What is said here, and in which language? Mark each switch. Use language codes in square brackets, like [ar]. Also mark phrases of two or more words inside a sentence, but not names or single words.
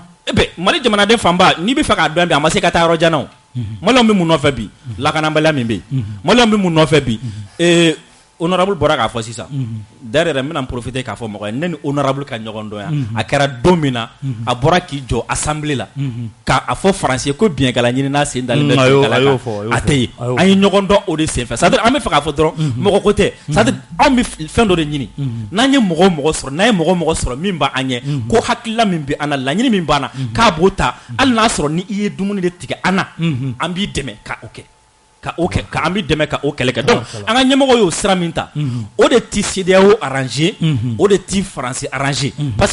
[bm] Mali jamanaden fanba n'i bɛ fɛ k'a dɔn bi a ma se ka taa yɔrɔ jan na o Maliens bɛ mun nɔfɛ bi lakanabaliya min bɛ yen Maliens bɛ mun nɔfɛ bi honorable bɔra k'a fɔ sisan d'ailleurs n bɛna n profiter k'a fɔ mɔgɔ ye ne ni honorable ka ɲɔgɔn dɔn yan a kɛra don min na a bɔra k'i jɔ assemblée la k'a fɔ faransi ko biɲɛkala ɲini n'a sen dalen bɛ biɲɛkala kan a tɛ ye an ye ɲɔgɔn dɔn o de senfɛ [fr] c'est-à-dire [bm] an bɛ fɛ k'a fɔ dɔrɔn mɔgɔ ko tɛ [fr] c'est-à-dire [bm] anw bɛ fɛn dɔ de ɲini n'an ye mɔgɔ o mɔgɔ sɔrɔ n'an ye mɔgɔ o mɔgɔ sɔrɔ min b'an ɲɛ ko hakilila min bɛ an na laɲini min b'an na k'a b'o ta hali n'a sɔrɔ ni i ye dumuni de tigɛ an na an b'i dɛmɛ ka o kɛ ka an bɛ dɛmɛ ka o kɛlɛ kɛ donc an ka ɲɛmɔgɔ y'o sira min ta o de ti CEDEAO arranger o de ti faransi arranger parce